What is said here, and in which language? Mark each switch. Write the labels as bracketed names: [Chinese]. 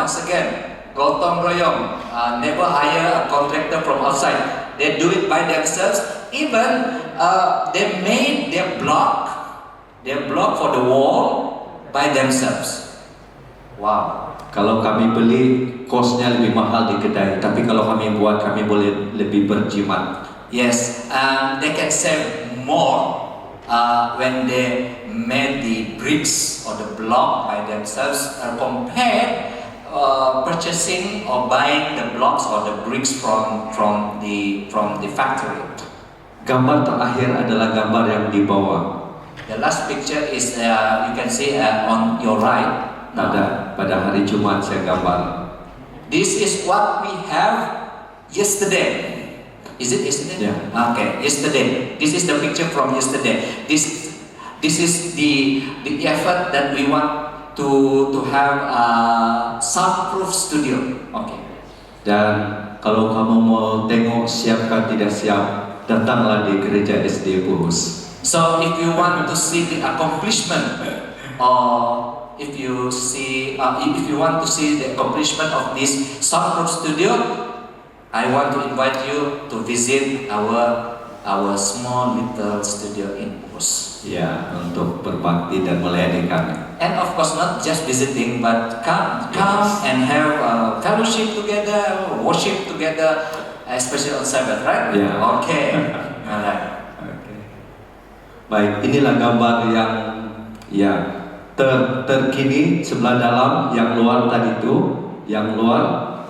[English] Once again, gotong royong. Never hire a contractor from outside. They do it by themselves. Even they made their block for the wall by themselves. Wow. [Malay] Kalau kami beli, kosnya lebih mahal di kedai. Tapi kalau kami buat, kami boleh lebih berjimat. [English] Yes, they can save more when they made the bricks or the block by themselves compared purchasing or buying the blocks or the bricks from the factory. [Malay] Gambar terakhir adalah gambar yang di bawah. [English] The last picture is you can see on your right. [Malay] Pada hari Jumat saya gambar. [English] This is what we have yesterday. Is it yesterday? Yeah. Okay, yesterday. This is the picture from yesterday. This is the effort that we want to have a soundproof studio. Okay. [Malay] Dan kalau kamu mau tengok siapkah tidak siap, datanglah di gereja SD Purus. [English] So if you want to see the accomplishment, or if you want to see the accomplishment of this soundproof studio, I want to invite you to visit our small little studio in Purus. [Malay] Ya, untuk berbakti dan melayani kami. [English] And of course, not just visiting, but come and have fellowship together, worship together, especially on Sabbath, right? Yeah. Okay. Alright. [Malay] Okay. Baik, inilah gambar yang terkini sebelah dalam, yang luar tadi itu, yang luar.